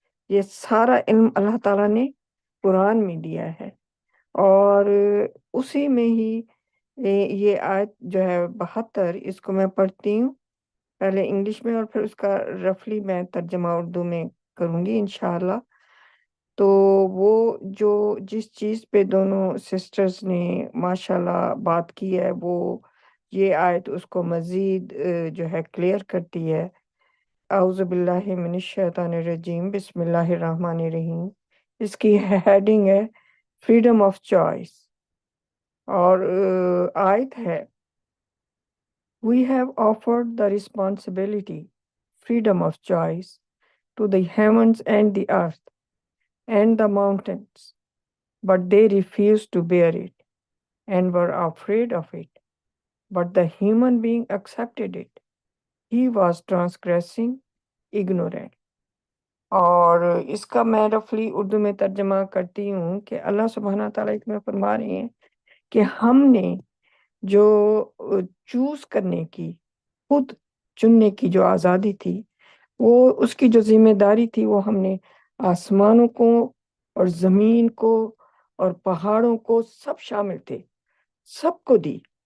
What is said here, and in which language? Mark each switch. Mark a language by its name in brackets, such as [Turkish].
[Urdu] یہ سارا علم اللہ تعالیٰ نے قرآن میں دیا ہے، اور اسی میں ہی یہ آیت جو ہے 72، اس کو میں پڑھتی ہوں پہلے انگلش میں اور پھر اس کا رفلی میں ترجمہ اردو میں کروں گی انشاءاللہ. تو وہ جو جس چیز پہ دونوں سسٹرز نے ماشاءاللہ بات کی ہے، وہ یہ آیت اس کو مزید جو ہے کلیئر کرتی ہے. [Arabic] اعوذ باللہ من الشیطان الرجیم، بسم اللہ الرحمن الرحیم. [Urdu] اس کی ہیڈنگ ہے فریڈم آف چوائس، اور آیت ہے [English] We have offered the responsibility, freedom of choice, to the heavens and the earth and the mountains, but they refused to bear it and were afraid of it. But the human being accepted it. He was transgressing, ignorant. [Urdu] اور اس کا میں رفلی اردو میں ترجمہ کرتی ہوں کہ اللہ سبحانہ تعالیٰ اس میں فرما رہے ہیں کہ ہم نے جو چوز کرنے کی، خود چننے کی جو آزادی تھی، وہ اس کی جو ذمہ داری تھی وہ ہم نے آسمانوں کو اور زمین کو اور پہاڑوں کو، سب شامل تھے، سب کو دی.